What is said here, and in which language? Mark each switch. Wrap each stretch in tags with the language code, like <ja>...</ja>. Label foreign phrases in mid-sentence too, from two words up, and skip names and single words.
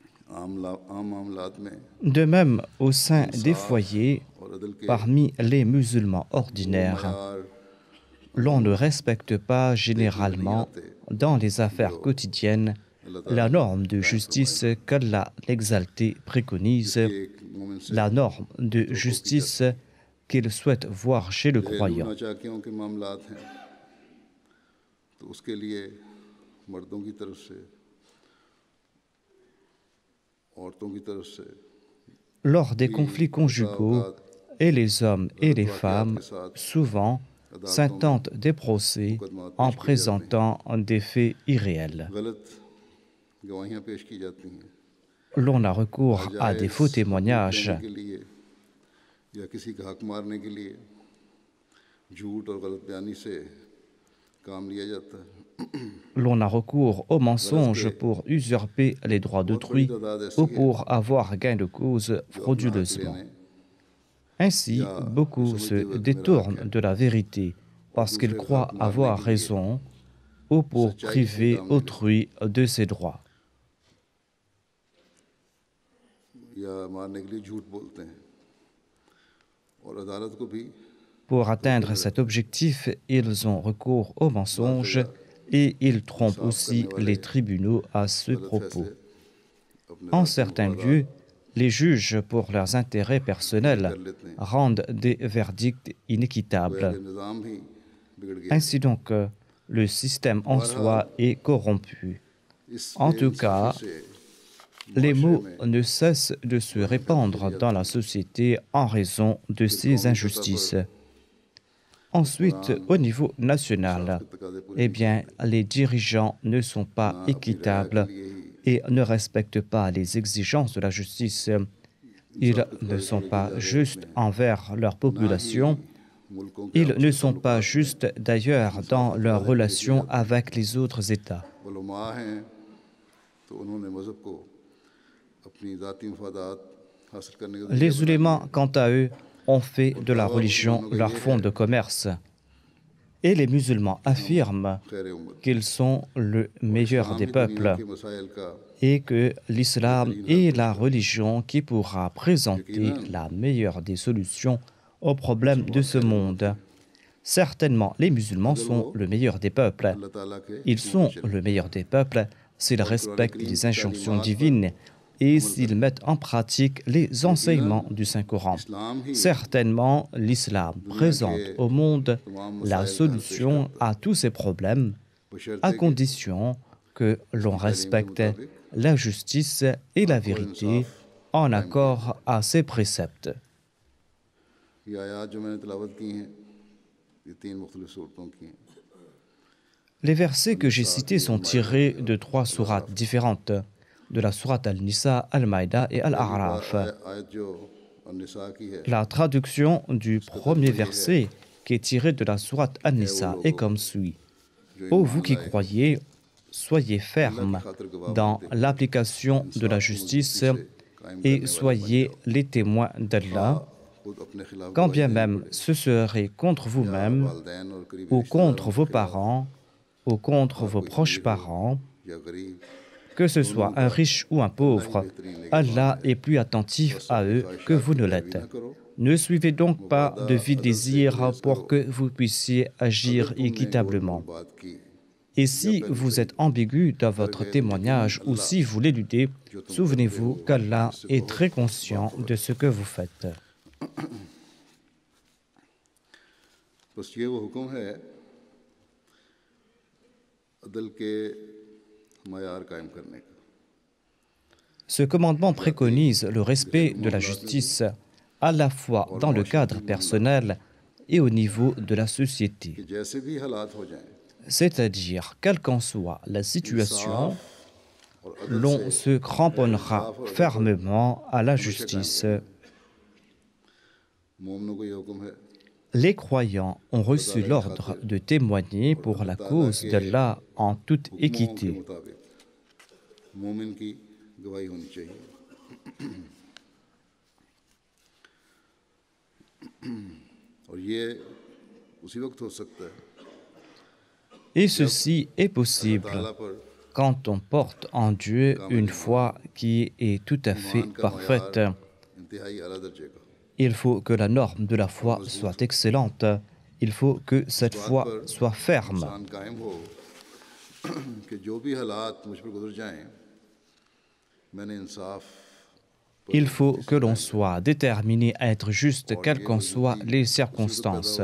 <ur>عام معاملات میں</ur> <fr>De même, au sein des</fr> <ur>इंसाफ</ur> <fr>foyers,</fr> <ur>اور عدل کے</ur> <fr>parmi les musulmans</fr> <ur>वो</ur> <fr>ordinaires,</fr> <ur>मयार</ur> <fr>l'on ne respecte pas</fr> <ur>دیکھنے میں نہیں</ur> <fr>généralement</fr> <ur>आते</ur> <fr>dans les</fr> <ur>जो</ur> <fr>affaires quotidiennes</fr> <ur>اللہ تعالیٰ</ur> <fr>la</fr> <ur>ने</ur> <fr>norme de</fr> <ur>قائم فرمائے</ur> <fr>justice qu'Allah l'exalté préconise,</fr> <ur>جس کی ایک مومن سے</ur> <fr>la norme de</fr> <ur>توقع کی</ur> <fr>justice</fr> <ur>جاتی ہے</ur> <fr>qu'il souhaite voir chez le</fr> <ur>घरेलू</ur> <fr>croyant.</fr> <ur>ناچاقیوں کے معاملات ہیں تو اس کے لیے مردوں کی طرف سے عورتوں کی طرف سے</ur> <fr>Lors des</fr> <ur>भी</ur> <fr>conflits</fr> <ur>बसा</ur> <fr>conjugaux,</fr> <ur>औकात</ur> <fr>et les hommes et</fr> <ur>गलत</ur> <fr>les</fr> <ur>वाक़यात</ur> <fr>femmes,</fr> <ur>کے ساتھ</ur> <fr>souvent,</fr> <ur>عدالتوں میں</ur> <fr>s'intentent des procès</fr> <ur>मुकदमात</ur> <fr>en</fr> <ur>پیش کیے جاتے ہیں</ur> <fr>présentant des faits irréels.</fr> <ur>غلط گواہیاں پیش کی جاتی ہیں</ur> <fr>L'on a recours à des</fr> <ur>नाजायज़</ur> <fr>faux</fr> <ur>हुकूक</ur> <fr>témoignages</fr> <ur>لینے کے لیے یا کسی کا حق مارنے کے لیے جھوٹ اور غلط بیانی سے کام لیا جاتا ہے</ur> <fr>L'on a recours aux mensonges pour usurper les droits</fr> <ur>بہت بڑی</ur> <fr>d'autrui</fr> <ur>تعداد ایسی</ur> <fr>ou</fr> <ur>है</ur> <fr>pour avoir gain de cause</fr> <ur>جو اپنا حق</ur> <fr>frauduleusement.</fr> <ur>लेने</ur> <fr>Ainsi,</fr> <ur>या</ur> <fr>beaucoup</fr> <ur>समझते</ur> <fr>se</fr> <ur>ہوئے کہ میرا حق</ur> <fr>détournent</fr> <ur>है</ur> <fr>de la vérité</fr> <ur>और</ur> <fr>parce qu'ils</fr> <ur>دوسرے کا</ur> <fr>croient</fr> <ur>حق مارنے</ur> <fr>avoir</fr> <ur>کے لیے</ur> <fr>raison ou pour</fr> <ur>سچائی سے</ur> <fr>priver</fr> <ur>کام لینے</ur> <fr>autrui de ses droits.</fr> <ur>یا مارنے کے لیے جھوٹ بولتے ہیں اور عدالت کو بھی</ur> <fr>Pour atteindre cet objectif, ils ont recours aux mensonges et ils trompent aussi les tribunaux à ce</fr> <ur>गलत</ur> <fr>propos.</fr> <ur>فیصلے اپنے</ur> <fr>En</fr> <ur>ज़ाती</ur> <fr>certains</fr> <ur>मफादात</ur> <fr>lieux, les juges, pour leurs intérêts</fr> <ur>کے لیے</ur> <fr>personnels,</fr> <ur>کر لیتے ہیں</ur> <fr>rendent des verdicts</fr> <ur>गोया</ur> <fr>inéquitables.</fr> <ur>کہ نظام ہی بگڑ گیا ہے</ur> <fr>Ainsi donc, le système en soi est corrompu.</fr> <ur>इस</ur> <fr>En tout</fr> <ur>बेइंसाफ़ी</ur> <fr>cas,</fr> <ur>से</ur> <fr>les</fr> <ur>माशरे</ur> <fr>maux</fr> <ur>में</ur> <fr>ne cessent de se répandre dans la société en raison de</fr> <ur>फिर</ur> <fr>ces</fr> <ur>قومی سطح</ur> <fr>injustices.</fr> <ur>पर</ur> <fr>Ensuite,</fr> <ur>हुक्मरान</ur> <fr>au niveau</fr> <ur>इंसाफ</ur> <fr>national,</fr> <ur>کے تقاضے پورے</ur> <fr>eh</fr> <ur>नहीं</ur> <fr>bien,</fr> <ur>करते</ur> <fr>les dirigeants ne sont</fr> <ur>ना</ur> <fr>pas</fr> <ur>اپنی رعایا کے</ur> <fr>équitables</fr> <ur>لیے ہی</ur> <fr>et ne respectent pas les exigences de la justice. Ils</fr> <ur>انصاف کے</ur> <fr>ne</fr> <ur>तकाज़े</ur> <fr>sont</fr> <ur>پورے کیے</ur> <fr>pas</fr> <ur>جا رہے</ur> <fr>justes</fr> <ur>ہوتے ہیں</ur> <fr>envers leur</fr> <ur>نہ ہی</ur> <fr>population.</fr> <ur>ملکوں کے</ur> <fr>Ils</fr> <ur>आपस</ur> <fr>ne</fr> <ur>के</ur> <fr>sont pas</fr> <ur>تعلقات میں</ur> <fr>justes d'ailleurs dans</fr> <ur>انصاف کے</ur> <fr>leurs</fr> <ur>تقاضے پورے کیے</ur> <fr>relations</fr> <ur>جاتے ہیں</ur> <fr>avec les autres États.</fr> <ur>علما ہیں تو انہوں نے مذہب کو اپنی ذاتی مفادات حاصل کرنے کا ذریعہ</ur> <fr>Les</fr> <ur>بنا لیا</ur> <fr>ulémas, quant à eux, ont fait</fr> <ur>और</ur> <fr>de la</fr> <ur>दावा</ur> <fr>religion</fr> <ur>مسلمانوں کا</ur> <fr>leur</fr> <ur>ये</ur> <fr>fonds</fr> <ur>है</ur> <fr>de commerce. Et les musulmans</fr> <ur>کہ ہم</ur> <fr>affirment</fr> <ur>خیر امت</ur> <fr>qu'ils sont le</fr> <ur>और</ur> <fr>meilleur</fr> <ur>इस्लाम</ur> <fr>des</fr> <ur>ہی دنیا</ur> <fr>peuples</fr> <ur>کے مسائل کا</ur> <fr>et que l'islam</fr> <ur>بہترین حل</ur> <fr>est</fr> <ur>पेश</ur> <fr>la</fr> <ur>کرتا ہے</ur> <fr>religion qui pourra présenter</fr> <ur>यकीनन</ur> <fr>la meilleure des solutions aux problèmes de</fr> <ur>मुसलमान</ur> <fr>ce</fr> <ur>خیر امت</ur> <fr>monde.</fr> <ur>हैं</ur> <fr>Certainement, les musulmans</fr> <ur>اگر وہ</ur> <fr>sont le meilleur des peuples.</fr> <ur>اللہ تعالیٰ کے</ur> <fr>Ils</fr> <ur>حکموں پر</ur> <fr>sont</fr> <ur>चले</ur> <fr>le meilleur des peuples s'ils</fr> <ur>اور قرآن</ur> <fr>respectent</fr> <ur>करीम</ur> <fr>les</fr> <ur>की</ur> <fr>injonctions</fr> <ur>تعلیمات پر</ur> <fr>divines et</fr> <ur>अमल</ur> <fr>s'ils</fr> <ur>करें</ur> <fr>mettent en pratique les</fr> <ur>यकीनन</ur> <fr>enseignements du Saint-Coran.</fr> <ur>اسلام ہی</ur> <fr>Certainement, l'islam</fr> <ur>دنیا کے</ur> <fr>présente au monde</fr> <ur>तमाम</ur> <fr>la</fr> <ur>مسائل کا حل پیش</ur> <fr>solution</fr> <ur>کرتا ہے</ur> <fr>à tous ces problèmes, à</fr> <ur>بشرطے کہ</ur> <fr>condition que l'on</fr> <ur>اس کی تعلیم کے</ur> <fr>respecte</fr> <ur>मुताबिक</ur> <fr>la justice et la</fr> <ur>حق اور</ur> <fr>vérité</fr> <ur>इंसाफ</ur> <fr>en</fr> <ur>قائم کیا</ur> <fr>accord</fr> <ur>जाए</ur> <fr>à ses préceptes.</fr> <ur>یہ آیت جو میں نے تلاوت کی ہیں یہ تین مختلف سورتوں کی ہیں</ur> <fr>Les versets que j'ai</fr> <ur>निसा</ur> <fr>cités</fr> <ur>की</ur> <fr>sont tirés</fr> <ur>अल-माइदा</ur> <fr>de trois sourates différentes, de la sourate Al-Nisa, Al-Maïda et</fr> <ur>पहली</ur> <fr>Al-A'raf.</fr> <ur>آیت جو نساء کی ہے</ur> <fr>La traduction du</fr> <ur>उसका</ur> <fr>premier</fr> <ur>ترجمہ یہ ہے</ur> <fr>verset, qui est tiré de la sourate</fr> <ur>ہے وہ</ur> <fr>An-Nisa, est</fr> <ur>लोगों</ur> <fr>comme suit.</fr> <ur>जो</ur> <fr>Ô</fr> <ur>ईमान</ur> <fr>vous qui</fr> <ur>लाए</ur> <fr>croyez, soyez</fr> <ur>اللہ کی</ur> <fr>fermes</fr> <ur>خاطر گواہ</ur> <fr>dans</fr> <ur>بنتے ہوئے</ur> <fr>l'application de la</fr> <ur>انصاف کو</ur> <fr>justice</fr> <ur>مضبوطی سے قائم</ur> <fr>et</fr> <ur>کرنے والے بن</ur> <fr>soyez</fr> <ur>जाओ</ur> <fr>les témoins</fr> <ur>खा</ur> <fr>d'Allah,</fr> <ur>خود اپنے خلاف</ur> <fr>quand</fr> <ur>गवाही</ur> <fr>bien</fr> <ur>देनी</ur> <fr>même</fr> <ur>पड़े</ur> <fr>ce serait contre</fr> <ur>या</ur> <fr>vous-même</fr> <ur>والدین اور قریبی</ur> <fr>ou contre</fr> <ur>رشتہ داروں کے</ur> <fr>vos</fr> <ur>खिलाफ</ur> <fr>parents ou contre</fr> <ur>खा</ur> <fr>vos</fr> <ur>कोई</ur> <fr>proches</fr> <ur>امیر ہو</ur> <fr>parents,</fr> <ur>یا غریب</ur> <fr>que ce</fr> <ur>दोनों</ur> <fr>soit un</fr> <ur>का</ur> <fr>riche ou un</fr> <ur>اللہ ہی</ur> <fr>pauvre,</fr> <ur>بہترین نگہبان</ur> <fr>Allah</fr> <ur>है</ur> <fr>est plus attentif</fr> <ur>बस</ur> <fr>à</fr> <ur>अपनी</ur> <fr>eux que</fr> <ur>ख्वाहिशात</ur> <fr>vous</fr> <ur>की</ur> <fr>ne</fr> <ur>पैरवी</ur> <fr>l'êtes.</fr> <ur>نہ کرو</ur> <fr>Ne suivez donc pas</fr> <ur>मुबादा</ur> <fr>de vides</fr> <ur>عدل سے</ur> <fr>désirs</fr> <ur>गुरेज</ur> <fr>pour</fr> <ur>करो</ur> <fr>que vous puissiez</fr> <ur>अगर</ur> <fr>agir</fr> <ur>تم نے گول</ur> <fr>équitablement.</fr> <ur>مول بات کی</ur> <fr>Et</fr> <ur>या</ur> <fr>si</fr> <ur>पहलू</ur> <fr>vous</fr> <ur>सही</ur> <fr>êtes ambigu dans votre</fr> <ur>ہرگز یقیناً</ur> <fr>témoignage ou</fr> <ur>अल्लाह</ur> <fr>si vous l'éludez,</fr> <ur>جو تم کرتے</ur> <fr>souvenez-vous</fr> <ur>हो</ur> <fr>qu'Allah</fr> <ur>इससे</ur> <fr>est</fr> <ur>बहुत</ur> <fr>très conscient</fr> <ur>बाखबर</ur> <fr>de</fr> <ur>है</ur> <fr>ce que vous faites.</fr> <ur>بس یہ وہ حکم ہے عدل کے معیار قائم کرنے کا</ur> <fr>Ce commandement préconise le respect de la justice à la fois dans le cadre personnel et au niveau de la société.</fr> <ur>کہ جیسے بھی حالات ہو جائیں</ur> <fr>C'est-à-dire, quelle qu'en soit la situation,</fr> <ur>انصاف اور عدل</ur> <fr>l'on</fr> <ur>से</ur> <fr>se cramponnera</fr> <ur>انصاف اور عدل پر</ur> <fr>fermement à la</fr> <ur>ہمیشہ قائم</ur> <fr>justice.</fr> <ur>رہنا مومنوں کو یہ حکم ہے</ur> <fr>Les croyants ont reçu l'ordre de témoigner pour la cause d'Allah en toute</fr> <ur>حکموں کے</ur> <fr>équité.</fr> <ur>مطابق مومن کی گواہی ہونی چاہیے اور یہ اسی وقت ہو سکتا ہے</ur> <fr>Et ceci est possible</fr> <ur>تعالیٰ پر</ur> <fr>quand on porte en Dieu une foi qui est tout à fait parfaite. Il faut que la norme de la foi soit excellente. Il faut que cette foi soit ferme. Il faut que l'on soit déterminé à être juste, quelles qu'en soient les circonstances.</fr>